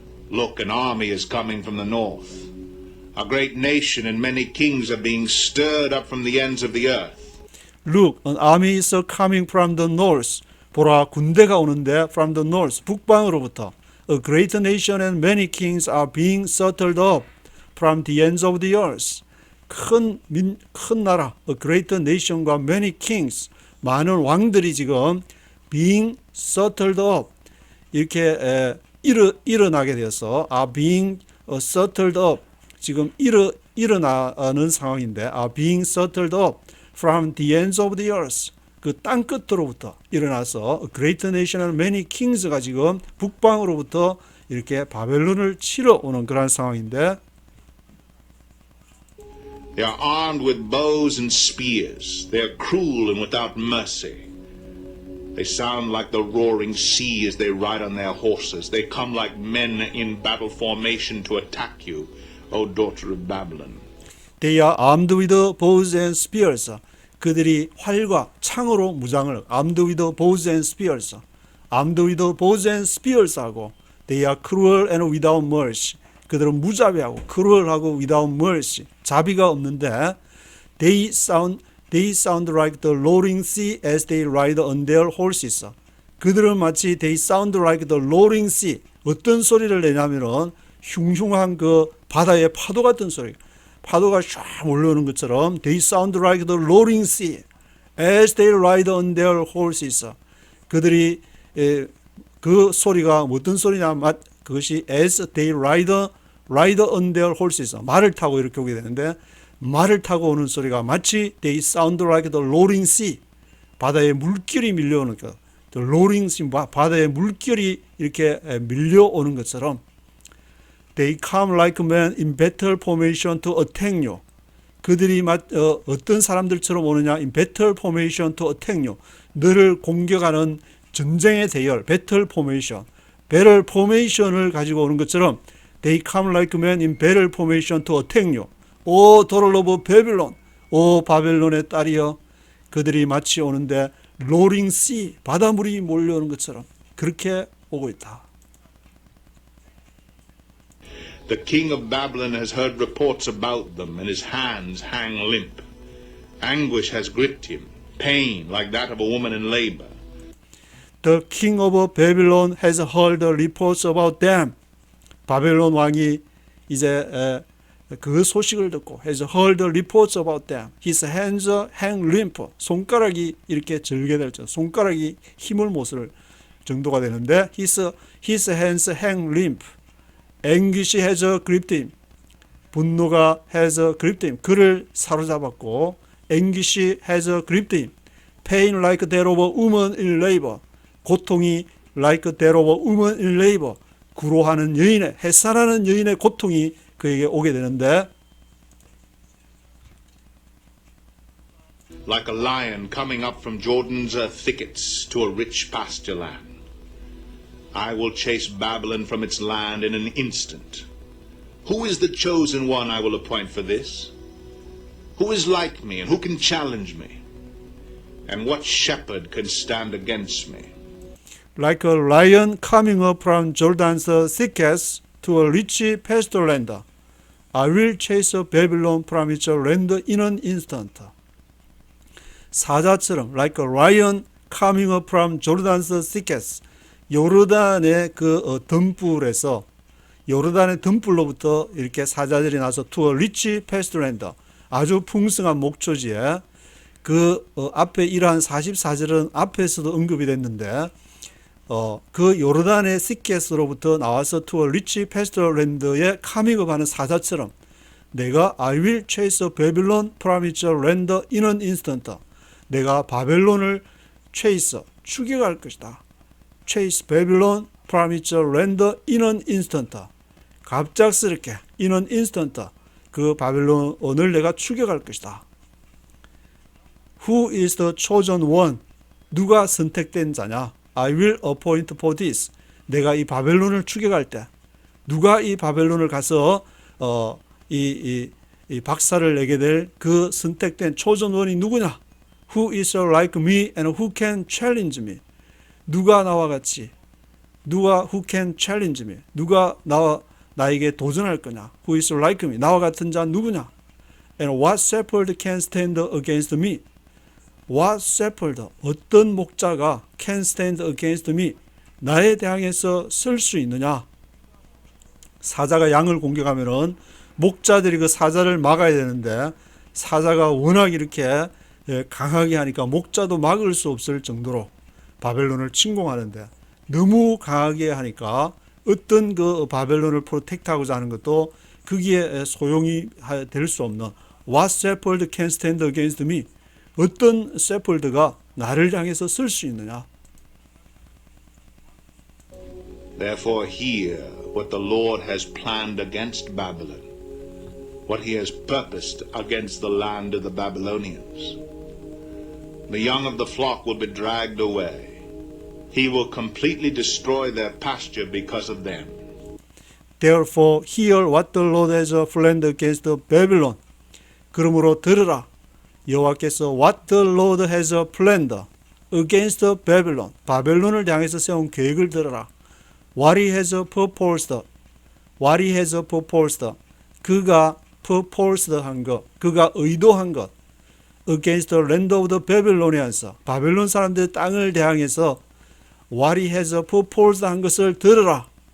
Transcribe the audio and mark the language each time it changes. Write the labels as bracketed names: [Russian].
[English] Look, an army is coming from the north. A great nation and many kings are being stirred up from the ends of the earth. Look, an army is coming from the north. [Korean] 보라, 군대가 오는데 [English] from the north, [Korean] 북방으로부터. [English] A great nation and many kings are being settled up from the ends of the earth. [Korean] 큰 나라, [English] a great nation과 many kings, [Korean] 많은 왕들이 지금 [English] being settled up, [Korean] 이렇게 일어나게 되어서 [English] are being settled up, [Korean] 지금 일어나는 상황인데 [English] are being settled up from the ends of the earth. [Korean] 그 땅 끝으로부터 일어나서 [English] a great nation and many kings가 [Korean] 지금 북방으로부터 이렇게 바벨론을 치러 오는 그런 상황인데 [English] They are armed with bows and spears. They are cruel and without mercy. They sound like the roaring sea as they ride on their horses. They come like men in battle formation to attack you, O daughter of Babylon. They are armed with bows and spears. [Korean] 그들이 활과 창으로 무장을 [English] armed with bows and spears, armed with bows and spears [Korean] 하고 [English] they are cruel and without mercy. [Korean] 그들은 무자비하고 cruel하고 [English] without mercy. [Korean] 자비가 없는데 [English] they sound like the roaring sea as they ride on their horses. [Korean] 그들은 마치 [English] they sound like the roaring sea. [Korean] 어떤 소리를 내냐면은 흉흉한 그 바다의 파도 같은 소리. 파도가 쫙 몰려오는 것처럼 [English] they sound like the roaring sea as they ride on their horses. [Korean] 그들이 그 소리가 어떤 소리냐? 그것이 [English] as they ride on their horses. [Korean] 말을 타고 이렇게 오게 되는데 말을 타고 오는 소리가 마치 [English] they sound like the roaring sea. [Korean] 바다에 물결이 밀려오는 것. [English] the roaring sea, [Korean] 바다에 물결이 이렇게 밀려오는 것처럼 [English] they come like men in battle formation to attack you. [Korean] 그들이 어떤 사람들처럼 오느냐? [English] in battle formation to attack you. [Korean] 너를 공격하는 전쟁의 대열, battle formation. battle formation을 가지고 오는 것처럼 [English] they come like men in battle formation to attack you. [Korean] 오 [English] daughter of Babylon, [Korean] 오 바벨론의 딸이여. 그들이 마치 오는데 [English] roaring sea, [Korean] 바닷물이 몰려오는 것처럼 그렇게 오고 있다. [English] The king of Babylon has heard reports about them, and his hands hang limp. Anguish has gripped him, pain like that of a woman in labor. The king of Babylon has heard reports about them. [Korean] 바벨론 왕이 이제 그 소식을 듣고 [English] has heard reports about them. His hands hang limp. [Korean] 손가락이 이렇게 절개될 정, 손가락이 힘을 못 쓸 정도가 되는데 [English] his hands hang limp. Anguish has gripped him. [Korean] 분노가 [English] has gripped him. [Korean] 그를 사로잡았고 [English] anguish has gripped him. Pain like that of a woman in labor. [Korean] 고통이 [English] like that of a woman in labor. [Korean] 구로하는 여인의, 햇살하는 여인의 고통이 그에게 오게 되는데 [English] Like a lion coming up from Jordan's thickets to a rich pasture land. I will chase Babylon from its land in an instant. Who is the chosen one I will appoint for this? Who is like me and who can challenge me? And what shepherd can stand against me? Like a lion coming up from Jordan's thickets to a rich pasture land. I will chase Babylon from its land in an instant. [Korean] 사자처럼 [English] like a lion coming up from Jordan's thickets. [Korean] 요르단의 그 덤불에서 요르단의 덤불로부터 이렇게 사자들이 나서 [English] to a rich pasture land. [Korean] 아주 풍성한 목초지에 그 앞에 이러한 44절은 앞에서도 언급이 됐는데 그 요르단의 시켓으로부터 나와서 [English] to a rich pasture land에 [Korean] 카밍업하는 사자처럼 내가 [English] I will chase Babylon from its land in an instant. [Korean] 내가 바벨론을 [English] chase, [Korean] 추격할 것이다. [English] chase Babylon from its land in an instant. [Korean] 갑작스럽게 [English] in an instant [Korean] 그 바벨론을 내가 추격할 것이다. [English] Who is the chosen one? [Korean] 누가 선택된 자냐? [English] I will appoint for this. [Korean] 내가 이 바벨론을 추격할 때 누가 이 바벨론을 가서 이 박살을 내게 될 그 선택된 [English] chosen one이 [Korean] 누구냐? [English] Who is like me and who can challenge me? [Korean] 누가 나와 같이 누가 [English] who can challenge me? [Korean] 누가 나에게 도전할 거냐? [English] Who is like me? [Korean] 나와 같은 자 누구냐? [English] And what shepherd can stand against me? What shepherd? [Korean] 어떤 목자가 [English] can stand against me? [Korean] 나에 대항해서 설 수 있느냐? 사자가 양을 공격하면은 목자들이 그 사자를 막아야 되는데 사자가 워낙 이렇게 강하게 하니까 목자도 막을 수 없을 정도로 바벨론을 침공하는데 너무 강하게 하니까 어떤 그 바벨론을 프로텍트하고자 하는 것도 거기에 소용이 될 수 없는 [English] What shepherd can stand against me? [Korean] 어떤 셰퍼드가 나를 향해서 설 수 있느냐? [English] Therefore hear what the Lord has planned against Babylon, what he has purposed against the land of the Babylonians. The young of the flock will be dragged away. He will completely destroy their pasture because of them. Therefore hear what the Lord has planned against Babylon. [Korean] 그러므로 들으라. 여호와께서 [English] What the Lord has planned against Babylon. [Korean] 바벨론을 향해서 세운 계획을 들어라. [English] What he has proposed. What he has proposed. [Korean] 그가 [English] proposed [Korean] 한 것, 그가 의도한 것. [English] Against the land of the Babylonians. [Korean] 바벨론 사람들의 땅을 대항해서 [English] What he has proposed [Korean] 한 것을 들으라.